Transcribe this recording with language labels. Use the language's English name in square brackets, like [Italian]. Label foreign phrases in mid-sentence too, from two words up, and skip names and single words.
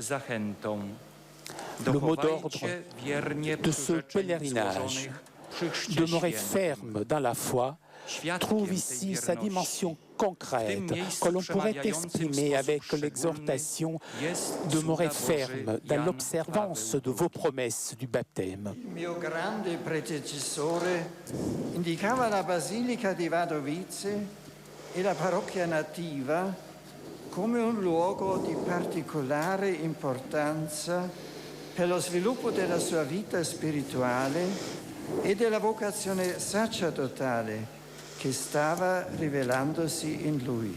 [French] Le mot d'ordre de ce pèlerinage, demeurer ferme dans la foi, trouve ici sa dimension concrète que l'on pourrait exprimer avec l'exhortation « Demeurez ferme dans l'observance de vos promesses du baptême ». [Italian] Il mio grande predecessore indicava la basilica di Wadowice e la parrocchia nativa come un luogo di particolare importanza per lo sviluppo della sua vita spirituale e della vocazione sacerdotale che stava rivelandosi in lui.